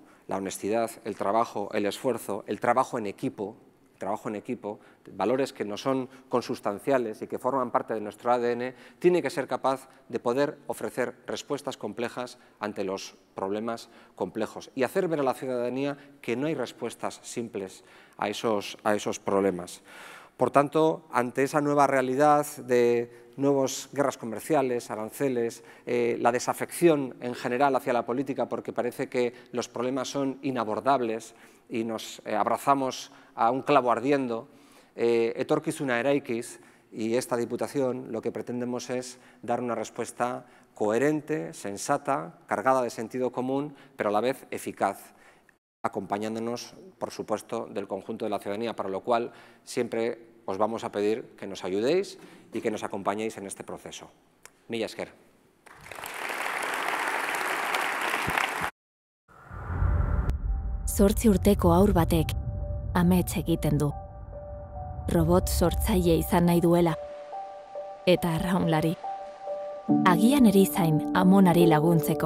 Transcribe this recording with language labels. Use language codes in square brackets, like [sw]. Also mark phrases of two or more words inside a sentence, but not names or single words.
[es] La honestidad, el trabajo, el esfuerzo, el trabajo en equipo, valores que no son consustanciales y que forman parte de nuestro ADN, tiene que ser capaz de poder ofrecer respuestas complejas ante los problemas complejos y hacer ver a la ciudadanía que no hay respuestas simples a esos problemas. Por tanto, ante esa nueva realidad de nuevas guerras comerciales, aranceles, la desafección en general hacia la política porque parece que los problemas son inabordables y nos abrazamos a un clavo ardiendo, [eu] etorkizuna eraikiz, [es] y esta Diputación lo que pretendemos es dar una respuesta coherente, sensata, cargada de sentido común, pero a la vez eficaz, acompañándonos, por supuesto, del conjunto de la ciudadanía, para lo cual siempre os vamos a pedir que nos ayudéis y que nos acompañéis en este proceso. [eu] Mila esker. Zortzi urteko haur batek amets egiten du. Robot sortzaile izan nahi duela. Eta arraunlari. Agian erizain amonari laguntzeko.